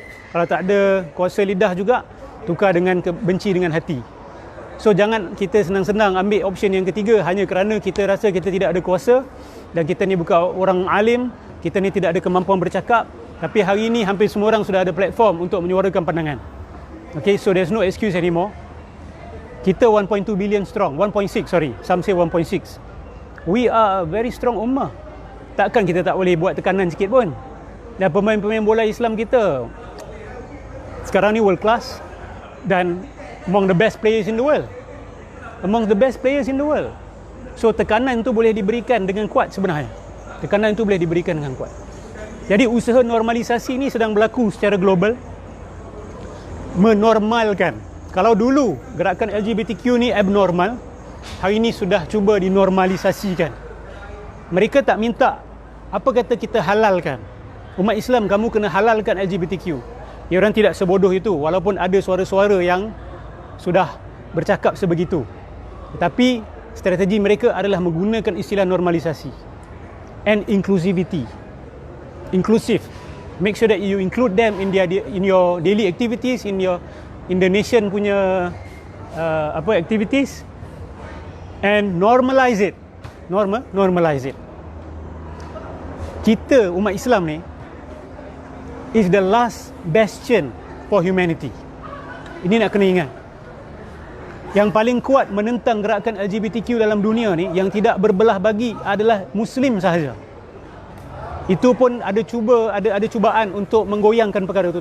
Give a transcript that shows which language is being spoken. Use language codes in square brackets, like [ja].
[ms] Kalau tak ada kuasa lidah juga, tukar dengan benci dengan hati. So jangan kita senang-senang ambil option yang ketiga hanya kerana kita rasa kita tidak ada kuasa dan kita ni bukan orang alim, kita ni tidak ada kemampuan bercakap, tapi hari ini hampir semua orang sudah ada platform untuk menyuarakan pandangan. [en] Okay, so there's no excuse anymore. [ms] Kita [en] 1.2 billion strong, 1.6 sorry, some say 1.6. We are a very strong ummah. [ms] Takkan kita tak boleh buat tekanan sikit pun. Dan pemain-pemain bola Islam kita sekarang ni [en] world class [ms] dan [en] among the best players in the world. Among the best players in the world. [ms] So tekanan tu boleh diberikan dengan kuat sebenarnya. Tekanan tu boleh diberikan dengan kuat. Jadi usaha normalisasi ni sedang berlaku secara global. Menormalkan. Kalau dulu gerakan LGBTQ ni abnormal, hari ini sudah cuba dinormalisasikan. Mereka tak minta, apa kata kita halalkan. Umat Islam, kamu kena halalkan LGBTQ. Ya, orang tidak sebodoh itu, walaupun ada suara-suara yang sudah bercakap sebegitu. Tetapi strategi mereka adalah menggunakan istilah normalisasi [en] and inclusivity. Inclusive. Make sure that you include them in your daily activities, in the nation [ms] punya [en] activities, and normalize it. Normalize it. [ms] Kita umat Islam ni [en] is the last bastion for humanity. [ms] Ini nak kena ingat. Yang paling kuat menentang gerakan LGBTQ dalam dunia ni, yang tidak berbelah bagi, adalah Muslim sahaja. Itu pun ada cubaan untuk menggoyangkan perkara itu.